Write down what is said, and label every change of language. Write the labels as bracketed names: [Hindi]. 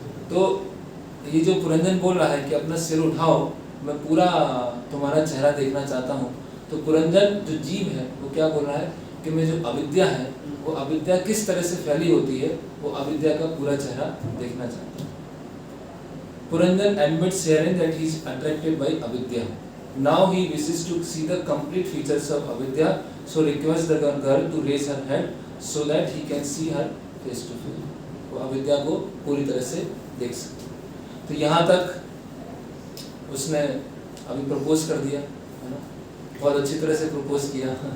[Hindi] तो ये जो पुरंजन बोल रहा है कि अपना सिर उठाओ, मैं पूरा तुम्हारा चेहरा देखना चाहता हूँ, तो पुरंजन जो जीव है वो क्या बोल रहा है कि मैं जो अविद्या है, वो अविद्या किस तरह से फैली होती है, वो अविद्या का पूरा चेहरा देखना चाहता है। [English] Puranjan admits herein that he is attracted by avidya. Now he wishes to see the complete features of avidya, so requests the girl to raise her head so that he can see her face to face. [Hindi] वो अविद्या को पूरी तरह से देख सके। तो यहाँ तक उसने अभी प्रपोज कर दिया, है ना, बहुत अच्छी तरह से प्रपोज किया।